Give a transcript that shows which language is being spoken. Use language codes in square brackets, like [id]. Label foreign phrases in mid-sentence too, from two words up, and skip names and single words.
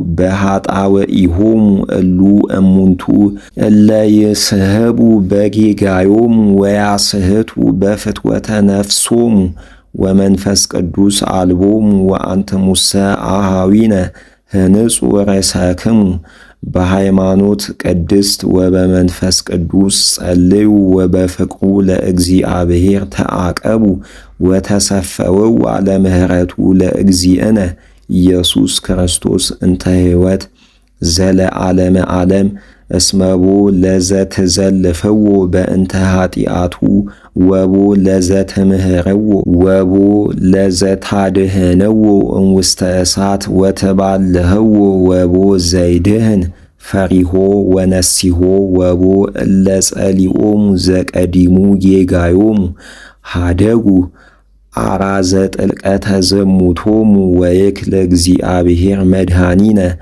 [gez] በኃጣውኢሆሙ እሉ እሙንቱ እለ ይስሕቡ በጌጋዮሙ ወያስሕቱ በፍትወተ ነፍሶሙ ወመንፈስ ቅዱስ አልቦሙ ወአንትሙሰ አኀዊነ ህንጹ ርእሰክሙ በሃይማኖት ቅድስት ወበመንፈስ ቅዱስ ጸልዩ ወበፍቅሩ ለእግዚአብሔር ተዓቀቡ ወተሰፈወው አለ ምህረቱ ለእግዚእነ ኢየሱስ ክርስቶስ እንተ ሕይወት ዘለዓለመ ዓለም እስመቦ ለዘትዘልፍዎ በእንተ ኃጢአቱ ወቦ ለዘትምህርዎ ወቦ ለዘታድህንዎ እምውስተ እሳት ወተባልህዎ ወቦ ዘይድህን ፈሪሆ ወነሲሆ ወቦ እለ ጸሊኦሙ ዘቀዲሙ ጌጋዮሙ ሃደጉ አራዘ ጥልቀተ ዝሙቶሙ ወይክል እግዚአብሔር መድኃኒነ